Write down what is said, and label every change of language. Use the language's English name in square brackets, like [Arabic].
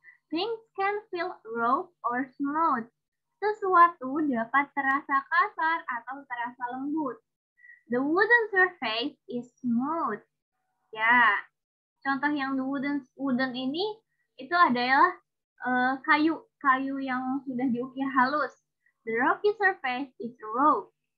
[English] Things can feel rough or smooth. [Indonesian] Sesuatu dapat terasa kasar atau terasa lembut. [English] The wooden surface is smooth. [Indonesian] Ya, contoh yang the wooden ini itu adalah kayu yang sudah diukir halus. [English] The rocky surface is rough.